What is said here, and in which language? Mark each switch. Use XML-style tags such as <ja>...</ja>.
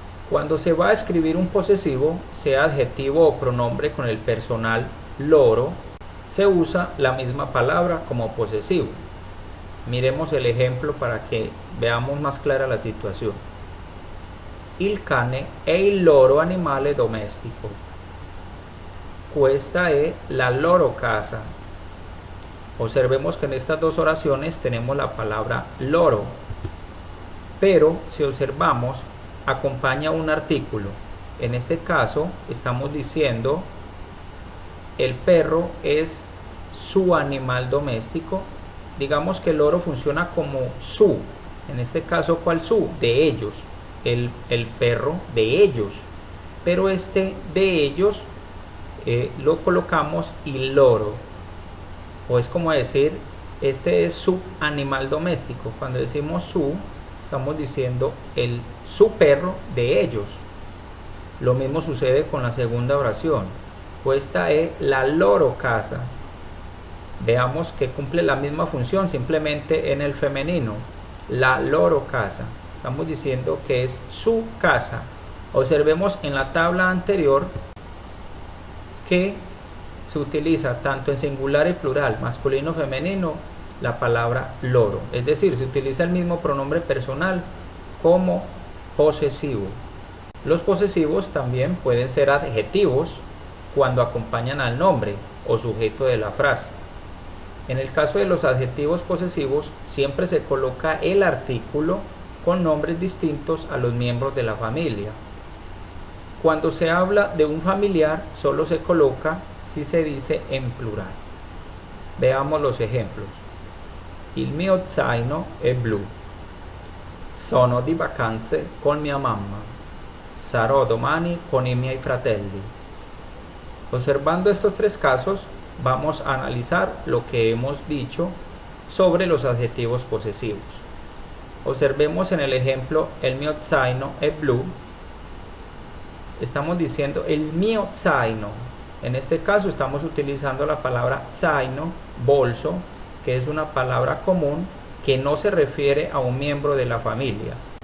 <es>Cuando se va a escribir un posesivo, sea adjetivo o pronombre con el personal loro, se usa la misma palabra como posesivo. Miremos el ejemplo para que veamos más clara la situación.</es> <it>Il cane è il loro animale domestico. Questa è la loro casa.</it> <es>Observemos que en estas dos oraciones tenemos la palabra loro, pero si observamos acompaña un artículo. En este caso estamos diciendo el perro es su animal doméstico. Digamos que el loro funciona como su. En este caso, ¿cuál su? De ellos. El perro de ellos, pero este de ellos lo colocamos il loro, o es como decir este es su animal doméstico. Cuando decimos su, estamos diciendo su perro de ellos. Lo mismo sucede con la segunda oración,</es> <it>questa è la loro casa.</it> <es>Veamos que cumple la misma función, simplemente en el femenino,</es> <it>la loro casa.</it> <es>Estamos diciendo que es su casa. Observemos en la tabla anterior que se utiliza tanto en singular y plural, masculino, femenino, la palabra loro. Es decir, se utiliza el mismo pronombre personal como posesivo. Los posesivos también pueden ser adjetivos cuando acompañan al nombre o sujeto de la frase. En el caso de los adjetivos posesivos, siempre se coloca el artículo con nombres distintos a los miembros de la familia. Cuando se habla de un familiar, solo se coloca si se dice en plural. Veamos los ejemplos.</es> <it>Il mio zaino è blu. Sono di vacanze con mia mamma. Sarò domani con i miei fratelli.</it> <es>Observando estos tres casos, vamos a analizar lo que hemos dicho sobre los adjetivos posesivos. Observemos en el ejemplo, el</es> <it>mio zaino è blu.</it> <es>Estamos diciendo el mio zaino. En este caso estamos utilizando la palabra zaino, bolso, que es una palabra común que no se refiere a un miembro de la familia.</es>